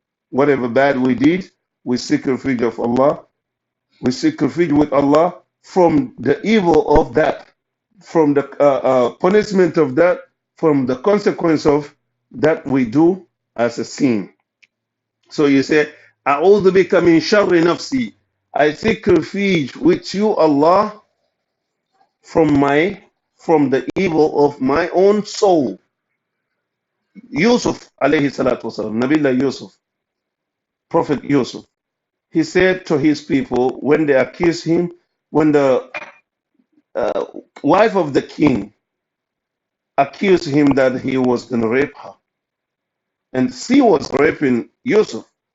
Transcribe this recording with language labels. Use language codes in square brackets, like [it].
[en] Whatever bad we did, we seek refuge of Allah. We seek refuge with Allah from the evil of that, from the punishment of that, from the consequence of that we do as a sin. So you say, [ar] أعوذ بك من شر نفسي. [en] I seek refuge with you, Allah, from the evil of my own soul. Yusuf alayhi salatu wasalam, Nabiullah Yusuf, Prophet Yusuf, he said to his people when they accused him, when the wife of the king accused him that he was going to rape her, and she was raping Yusuf.